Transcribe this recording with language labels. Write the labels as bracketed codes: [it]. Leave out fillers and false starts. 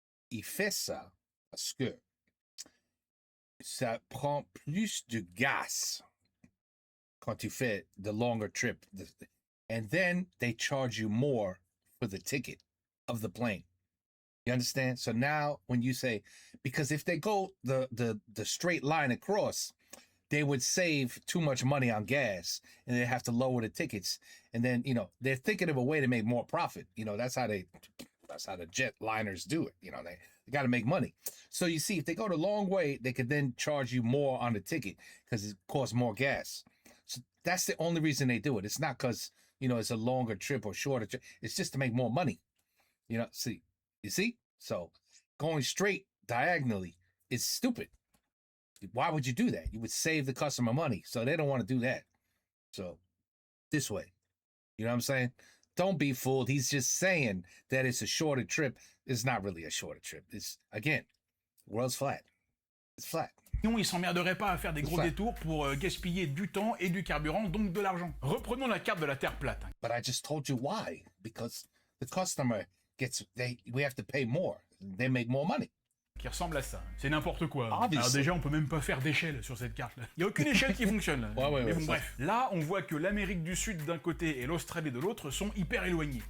[fr] Il fait ça parce que ça prend plus de gaz quand tu fais [en] the longer trip. And then they charge you more for the ticket of the plane. You understand? So now when you say, because if they go the straight line across, they would save too much money on gas and they have to lower the tickets. And then, they're thinking of a way to make more profit. That's how the jet liners do it. They got to make money. So you see, if they go the long way, they could then charge you more on the ticket because it costs more gas. So that's the only reason they do it. It's not because, it's a longer trip or shorter trip. It's just to make more money. You see? So going straight diagonally is stupid. Why would you do that? You would save the customer money. So they don't want to do that. So this way, you know what I'm saying? Don't be fooled. He's just saying that it's a shorter trip. It's not really a shorter trip. It's, again, the world's flat. It's flat. [fr] sinon ils s'emmerderaient pas à faire des gros détours pour gaspiller du temps et du carburant, donc de l'argent. Reprenons la carte de la Terre plate. [en] But I just told you why. Because the customer we have to pay more. They make more money. [fr] Qui ressemble à ça. C'est n'importe quoi. [en] Obviously. [fr] Alors déjà, on peut même pas faire d'échelle sur cette carte-là. Il y a aucune échelle qui fonctionne. Là. Mais bon, bref. Là, on voit que l'Amérique du Sud d'un côté et l'Australie de l'autre sont hyper éloignés.